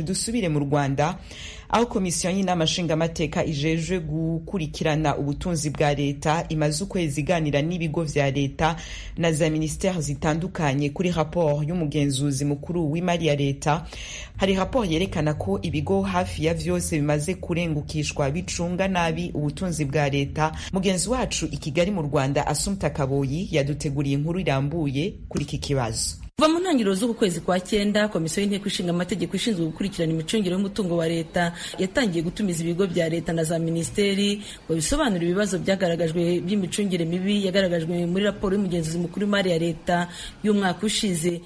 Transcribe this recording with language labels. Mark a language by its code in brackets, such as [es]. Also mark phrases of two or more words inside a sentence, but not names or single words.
[rn] Dusubire mu Rwanda aho komisiyo y'inama nshingamateka ijejwe gukurikirana ubutunzi bwa leta imaze ukwezi iganira n'ibigo vya leta na za ministeri zitandukanye kuri raporo y'umugenzuzi mukuru w'imari ya leta. Hari raporo yerekana ko ibigo hafi ya vyose bimaze kurengukishwa bicunga nabi ubutunzi bwa leta. Mugenzi wacu i Kigali mu Rwanda Assumpta Kaboyi yaduteguriye inkuru irambuye kuri iki kibazo. [rw] Kuva mu ntangiriro z'uku kwezi kwa 9 komisiyo y'inteko ishinga amategeko ishinzwe gukurikirana imicungire y'umutungo wa leta yatangiye gutumiza ibigo bya leta na za ministeri ngo bisobanure ibibazo byagaragajwe by'imicungire mibi yagaragajwe muri raporo y'umugenzuzi mukuru w'imari ya leta y'umwaka ushize.